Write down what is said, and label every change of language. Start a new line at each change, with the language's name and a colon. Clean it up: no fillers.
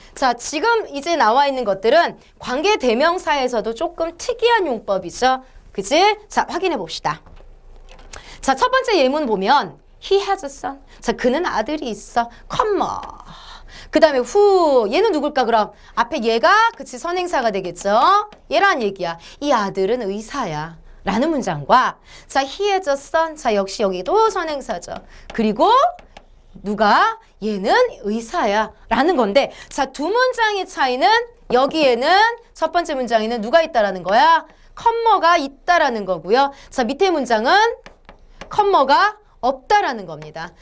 Korean: 자, 지금 이제 나와 있는 것들은 관계 대명사에서도 조금 특이한 용법이죠. 그치? 자, 확인해 봅시다. 자, 첫 번째 예문 보면
English: He has a son.
Korean: 자, 그는 아들이 있어. 컴마. 그 다음에 who. 얘는 누굴까 그럼? 앞에 얘가 그치 선행사가 되겠죠? 얘란 얘기야. 이 아들은 의사야. 라는 문장과 자,
English: he has a son.
Korean: 자, 역시 여기도 선행사죠. 그리고 누가? 얘는 의사야. 라는 건데 자, 두 문장의 차이는 여기에는 첫 번째 문장에는 누가 있다라는 거야? 컴머가 있다라는 거고요. 자, 밑에 문장은 컴머가 없다라는 겁니다.